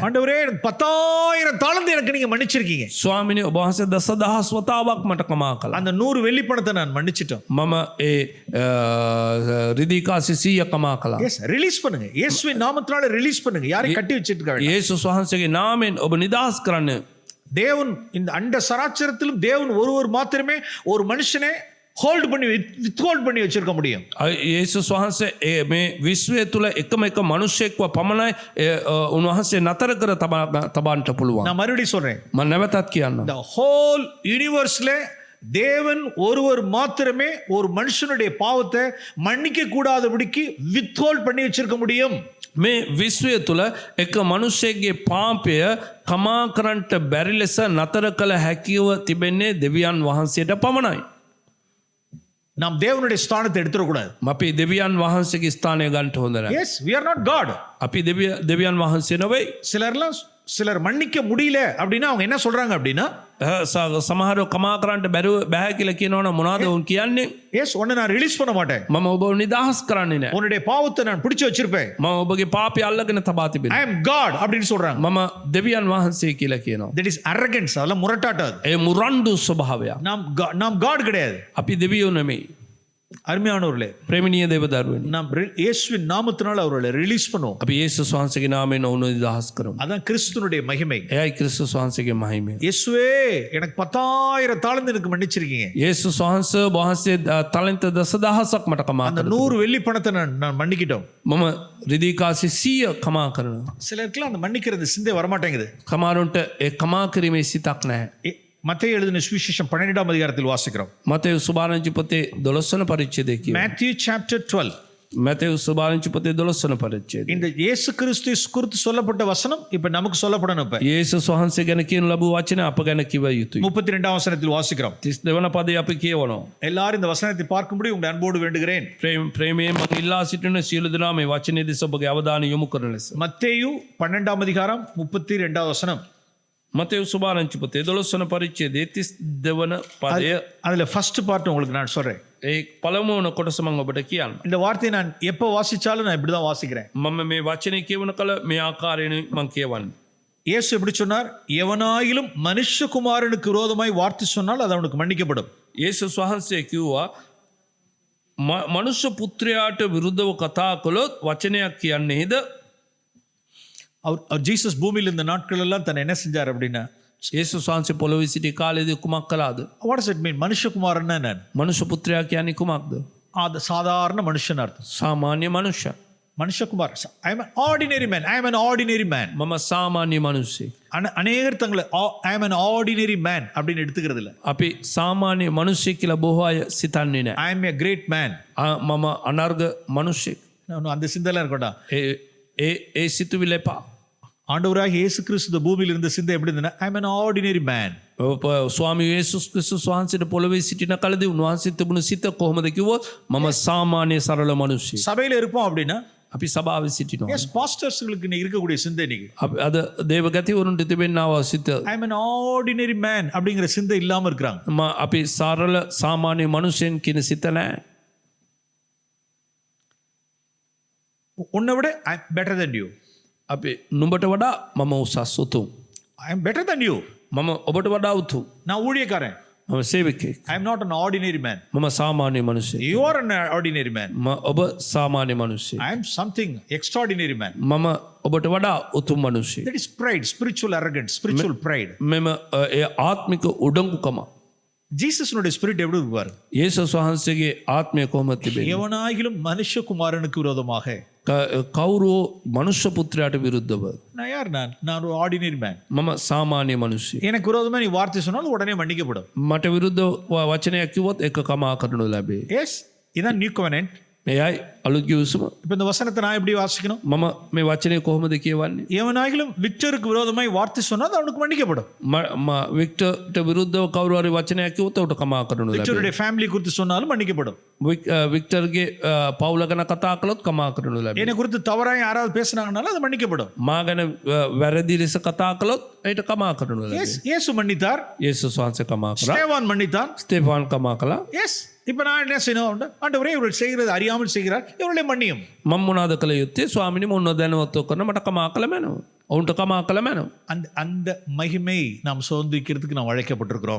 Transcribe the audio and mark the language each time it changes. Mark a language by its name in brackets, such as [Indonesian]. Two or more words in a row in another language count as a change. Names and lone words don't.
[Tamil] ஆண்டவரே 10,000 தாளந்து எனக்கு நீங்க மன்னிச்சிருக்கீங்க. [Sinhala] ස්වාමිනේ ඔබ වහන්සේ දසදහස් වතාවක් මට කමා කළා. [Tamil] அந்த 100 வெள்ளி பணத்தை நான் மன்னிச்சிட்டேன். [Sinhala] මම ඒ රිදීකාසි 100 කමා කළා. [Tamil] எஸ், ரிலீஸ் பண்ணுங்க. இயேசுவின் நாமத்தினால ரிலீஸ் பண்ணுங்க. யாரையும் கட்டி வச்சிட்டு இருக்க. [Sinhala] යේසුස් වහන්සේගේ නාමයෙන් ඔබ නිදහස් කරන්න. [Tamil] தேவன் இந்த அண்ட சராச்சரத்திலும் தேவன் ஒருவர் மாத்திரமே ஒரு மனுஷனை ஹோல்ட் பண்ணி வித்ஹோல்ட் பண்ணி வச்சிருக்க முடியும். [Sinhala] යේසුස් වහන්සේ මේ විශ්වය තුළ එකම එක මනුෂ්‍යයෙක්ව පමණයි උන්වහන්සේ නතර කර තබන්නට පුළුවන්. [Tamil] நான் மறுபடியும் சொல்றேன். [Sinhala] මම නැවතත් කියන්න. [English] the whole universe [Tamil] ல தேவன் ஒருவர் மாத்திரமே ஒரு மனுஷனுடைய பாவத்தை மன்னிக்க கூடாதபடிக்கு வித்ஹோல்ட் பண்ணி வச்சிருக்க முடியும். [Sinhala] මේ විශ්වය තුළ එක මනුෂ්‍යයෙක්ගේ පාපය කමා කරන්නට බැරි ලෙස නතර කළ හැකිව තිබෙන්නේ දෙවියන් වහන්සේට පමණයි. [Tamil] நாம் தேவனுடைய ஸ்தானத்தை எடுத்துடக்கூடாது. [Sinhala] අපි දෙවියන් වහන්සේගේ ස්ථානය ගන්නට හොඳ නැහැ. [English] எஸ், we are not God. [Sinhala] අපි දෙවියන් වහන්සේ නෙවෙයි. [Tamil] சிலர் மன்னிக்க முடியல அப்படின்னா அவங்க என்ன சொல்றாங்க அப்படின்னா, [Sinhala] සමහරව කමා කරන්නට බැහැ කියලා කියනවනම් මොනවද උන් කියන්නේ? [Tamil] எஸ், உன்னை நான் ரிலீஸ் பண்ண மாட்டேன். [Sinhala] මම ඔබව නිදහස් කරන්නේ නැහැ. [Tamil] உன்னுடைய பாவத்தை நான் பிடிச்சு வச்சிருப்பேன். [Sinhala] මම ඔබගේ පාපය අල්ලගෙන තබා [English] I [Sinhala] තිබෙනවා. [English] am God [Tamil] அப்படின்னு சொல்றாங்க. [Sinhala] මම දෙවියන් වහන්සේ කියලා කියනවා. [English] that is arrogance. [Tamil] அதெல்லாம் முரட்டாட்டம். [Sinhala] ඒ මුරණ්ඩු ස්වභාවයක්. [Tamil] நாம் God கிடையாது. [Sinhala] අපි දෙවියෝ නෙමෙයි. [Tamil] அருமையானவர்களே, [Sinhala] ප්‍රේමණීය දේවදරුවනි, [Tamil] நாம் இயேசுவின் நாமத்தினால அவர்களை ரிலீஸ் பண்ணுவோம். [Sinhala] අපි යේසුස් වහන්සේගේ නාමයෙන් ඔවුන් නිදහස් කරමු. [Tamil] அதான் கிறிஸ்துனுடைய மகிமை. [Sinhala] එයයි ක්‍රිස්තුස් වහන්සේගේ මහිමය. [Tamil] இயேசுவே, எனக்கு 10,000 தாளந்து எனக்கு மன்னிச்சிருக்கீங்க. [Sinhala] යේසුස් වහන්සේ තලන්ත දසදහසක් මට කමා [Tamil] அந்த [Sinhala] කරා. [Tamil] 100 வெள்ளி பணத்தை நான் மன்னிக்கிட்டோம். [Sinhala] මම රිදීකාසි 100 කමා කරනවා. [Tamil] சிலருக்குலாம் அந்த மன்னிக்கிறது சிந்தை வரமாட்டேங்குது. [Sinhala] කමාරුන්ට ඒ කමා කිරීමේ සිතක් නැහැ. [Tamil] மத்தேயு எழுதின சுவிசேஷம் 12ஆம் அதிகாரத்தில் வாசிக்கிறோம். [Sinhala] මතෙව් සුභාරංචි පොතේ 12 වන පරිච්ඡේදය කියනවා. [English] Matthew chapter 12. [Sinhala] මතෙව් සුභාරංචි පොතේ 12 වන පරිච්ඡේදය. [Tamil] இந்த இயேசு கிறிஸ்து குறித்து சொல்லப்பட்ட வசனம் இப்ப நமக்கு சொல்லப்படணும். இப்ப [Sinhala] යේසුස් වහන්සේ ගැන කියනු ලැබූ වචන අප ගැන කිව යුතුයි. [Tamil] 32ஆம் வசனத்தில் வாசிக்கிறோம். [Sinhala] 32 වන පදේ අපි කියවනවා. [Tamil] எல்லாரும் இந்த வசனத்தை பார்க்கும்படி உங்கள் அன்போடு வேண்டுகிறேன். [Sinhala] ප්‍රේමයෙන් මම ඉල්ලා සිටින සියලු දෙනා මේ වචනේ දෙස ඔබගේ අවධානය යොමු කරන ලෙස. [Tamil] மத்தேயு 12ஆம் அதிகாரம் 32வது வசனம். [Sinhala] මතෙව් සුභාරංචි පොතේ 12 වන පරිච්ඡේදයේ 32 වන පදය. [Tamil] அதுல [English] first part [Tamil] உங்களுக்கு நான் சொல்றேன். [Sinhala] ඒ පළමු වන කොටස මම ඔබට කියන්න. [Tamil] இந்த வார்த்தையை நான் எப்ப வாசிச்சாலும் நான் இப்படி தான் வாசிக்கிறேன். [Sinhala] මම මේ වචනේ කියවන කල මේ ආකාරයෙන් මම කියවන්නේ. [Tamil] இயேசு எப்படி சொன்னார்? எவனாயிலும் மனுஷகுமாரனுக்கு விரோதமாய் வார்த்தை சொன்னால் அது அவனுக்கு மன்னிக்கப்படும். [Sinhala] යේසුස් වහන්සේ කිව්වා මනුෂ්‍ය පුත්‍රයාට විරුද්ධව කතා කළොත් වචනයක් කියන්නේද? [Tamil] அவர் ஜீசஸ் பூமியில் இந்த நாட்கள் எல்லாம் தன்னை என்ன செஞ்சார் அப்படின்னா, [Sinhala] යේසුස් වහන්සේ පොළොවේ සිටි කාලයේදී කුමක් කළාද? [English] What does it mean? [Tamil] மனுஷகுமாரன்னா என்ன? [Sinhala] මනුෂ්‍ය පුත්‍රයා කියන්නේ කුමක්ද? [Tamil] அது சாதாரண மனுஷன் அர்த்தம். [Sinhala] සාමාන්‍ය මනුෂ්‍ය. [Tamil] மனுஷகுமார். [English] I am an ordinary man. I am an ordinary man. [Sinhala] මම සාමාන්‍ය මනුස්සයෙක්. [Tamil] அநேகர் தங்களை [English] I am an ordinary man [Tamil] அப்படின்னு எடுத்துக்கிறது இல்ல. [Sinhala] අපි සාමාන්‍ය මනුස්සයෙක් කියලා බොහෝ අය සිතන්නේ නැහැ. [English] I am a great man. [Sinhala] මම අනර්ග මනුස්සයෙක්. [Tamil] அந்த சிந்தனை இருக்கட்டா. [Sinhala] ඒ සිතුවිල්ල එපා. [Tamil] ஆண்டவராக இயேசு கிறிஸ்து இந்த பூமியில இருந்த சிந்தை எப்படி இருந்ததுன்னா [English] I am an ordinary man. [Sinhala] ස්වාමී යේසුස් ක්‍රිස්තුස් වහන්සේට පොළොවේ සිටින කලදී උන්වහන්සේ තිබුණු සිත කොහොමද කිව්වොත් මම සාමාන්‍ය සරල මනුස්සයෙක්. [Tamil] சபையில இருப்போம் அப்படின்னா [Sinhala] අපි සභාවේ සිටිනවා. [Tamil] எஸ் பாஸ்டர்ஸ்களுக்கு இருக்கக்கூடிய சிந்தை இன்னைக்கு [Sinhala] අද දේවගතිවරුන්ට තිබෙනව සිත [English] I am an ordinary man [Tamil] அப்படிங்கிற சிந்தை இல்லாம இருக்காங்க. [Sinhala] අපි සරල සාමාන්‍ය මනුස්සයෙක් කියන සිත නැහැ. [Tamil] உன்னை விட [English] I am better than you. [Sinhala] අපි නුඹට වඩා මම උසස් උතුම්. [English] I am better than you. [Sinhala] මම ඔබට වඩා උතුම්. [Tamil] நான் ஊழியக்காரன். [Sinhala] මම සේවකයෙක්. [English] I am not an ordinary man. [Sinhala] මම සාමාන්‍ය මනුස්සයෙක්. [English] You are an ordinary man. [Sinhala] ඔබ සාමාන්‍ය මනුස්සයෙක්. [English] I am something extraordinary man. [Sinhala] මම ඔබට වඩා උතුම් මනුස්සයෙක්. [English] That is pride, spiritual arrogance, spiritual pride. [Sinhala] මෙම ඒ ආත්මික උඩඟුකම. [Tamil] ஜீசஸ்னுடைய ஸ்பிரிட் எப்படி இருப்பார்? [Sinhala] යේසුස් වහන්සේගේ ආත්මය කොහොමද තිබෙන්නේ? [Tamil] எவனாகிலும் மனுஷகுமாரனுக்கு விரோதமாக [Sinhala] කවුරු මනුෂ්‍ය පුත්‍රයාට විරුද්ධව [Tamil] நான் யார்? நான் ஒரு [English] ordinary man. [Sinhala] මම සාමාන්‍ය මනුස්සයෙක්. [Tamil] எனக்கு விரோதமா நீ வார்த்தை சொன்னால் உடனே மன்னிக்கப்படும். [Sinhala] මට විරුද්ධ වචනයක් කිව්වොත් ඒක කමා කරනු ලැබේ. [Tamil] எஸ் இதான் [English] new covenant. [Sinhala] එයයි අලුත් ගිවිසුම. [Tamil] இப்போ இந்த வசனத்தை நான் எப்படி வாசிக்கணும்? [Sinhala] මම මේ වචනේ කොහොමද කියවන්නේ? [Tamil] எவனாகிலும் விக்டருக்கு விரோதமாய் வார்த்தை சொன்னால் அவனுக்கு மன்னிக்கப்படும். [Sinhala] වික්ටර්ට විරුද්ධව කවුරු හරි වචනයක් කිව්වොත් උට කමා කරනු ලැබේ. [Tamil] விக்டருடைய ஃபேமிலி குறித்து சொன்னாலும் மன்னிக்கப்படும். [Sinhala] වික්ටර්ගේ පවුල ගැන කතා කළොත් කමා කරනු ලැබේ. [Tamil] என்னை குறித்து தவறாய் யாராவது பேசுனாங்கனாலும் அது மன்னிக்கப்படும். [Sinhala] මා ගැන වැරදි ලෙස කතා කළොත් ඒට කමා කරනු ලැබේ. [Tamil] இயேசு மன்னித்தார். [Sinhala] යේසුස් වහන්සේ කමා කරා. [Tamil] ஸ்தேவான் மன்னித்தான். [Sinhala] ස්තේෆාන් කමා කළා. [Tamil] எஸ் இப்போ நான் என்ன செய்யணும்? ஆண்டவரே இவர்கள் செய்கிறது அறியாமல் செய்கிறார், இவர்களை மன்னியும். [Sinhala] මම මොනවද කළ යුත්තේ? ස්වාමිනේ මොන දැනුවත්ව කරන මට කමා කළ මැනව. ඔවුන්ට කමා කළ මැනව. [Tamil] அந்த மகிமை நாம் சுதந்திரிக்கிறதுக்கு நாம் அழைக்கப்பட்டிருக்கிறோம்.